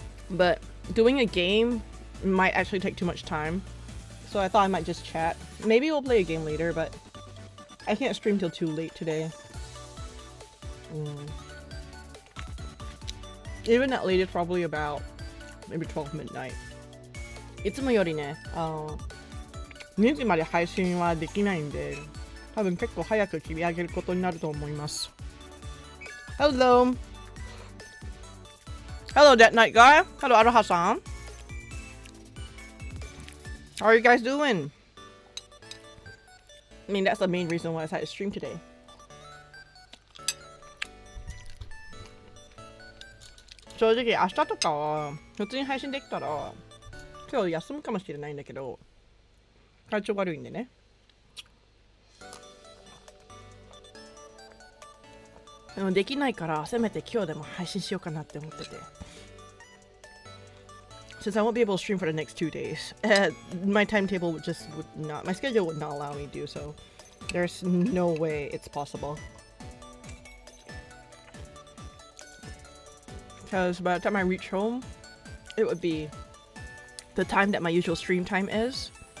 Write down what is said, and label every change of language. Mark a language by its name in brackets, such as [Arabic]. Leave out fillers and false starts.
[English] But doing a game might actually take too much time. So I thought I might just chat. Maybe we'll play a game later, but I can't stream till too late today. Even at latest, probably about maybe 12 midnight. [Japanese] いつもよりね、2時まで配信はできないんで、多分結構早く切り上げることになると思います。 [English] Hello!Hello, Death Knight guy. Hello, Aroha-san. How are you guys doing? I mean, that's the main reason why I decided to stream today. [Japanese] 正直、明日とかは普通に配信できたら今日休むかもしれないんだけど、体調悪いんでね。でもできないからせめて今日でも配信しようかなって思ってて。 [English] Since I won't be able to stream for the next 2 days, my timetable would not, my schedule would not allow me to do so. There's no way it's possible. Because by the time I reach home, it would be the time that my usual stream time is.